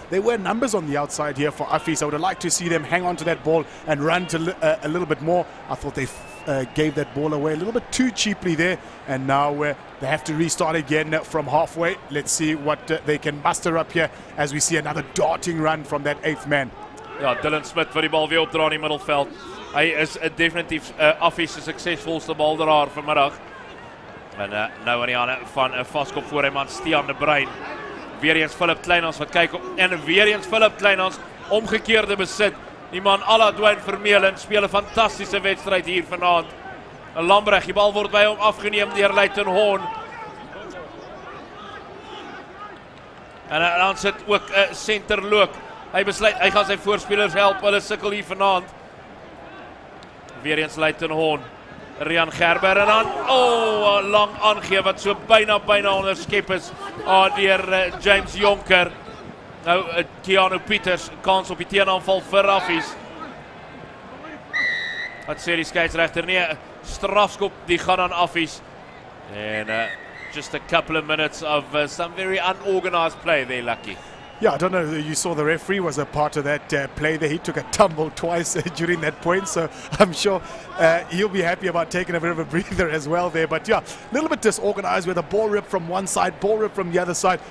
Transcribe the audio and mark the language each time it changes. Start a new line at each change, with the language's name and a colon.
English: There were numbers on the outside here for Affies. I would have liked to see them hang on to that ball and run to a little bit more. I thought they gave that ball away a little bit too cheaply there. And now they have to restart again from halfway. Let's see what they can muster up here as we see another darting run from that 8th man.
Afrikaans: Ja, Dylan Smith vir die bal weer opdra in die middelveld. Hy is definitief Affies se suksesvolste baldraer vanmiddag. En nou aan die hande van 'n vaskop voor hy man Stian De Bruin. Weer eens Philip Kleinhans wat kyk op en weer eens Philip Kleinhans omgekeerde besit. Die man Ala Dwayne Vermeulen speel 'n fantastiese wedstryd hier vanaand. 'n Lambrecht, die bal word by hom afgeneem deur Leighton Horn. En dan sit ook 'n senterloop. Hy besluit hy gaan sy voorspelers help. Hulle sukkel hier vanaand. Weer eens Leighton Horn. Rian Gerber en dan lang aangee wat so byna onderskep is deur James Jonker. Nou Keanu Peters kans op die teenaanval vir Affies. Wat sê die skeieregter? Nee, strafskop die gaan aan Affies.
English: And just a couple of minutes of some very unorganized play there, Lucky. Yeah, I don't know, you saw the referee was a part of that play there. He took a tumble twice during that point, so I'm sure he'll be happy about taking a bit of a breather as well there. But yeah, a little bit disorganized with a ball rip from one side, ball rip from the other side.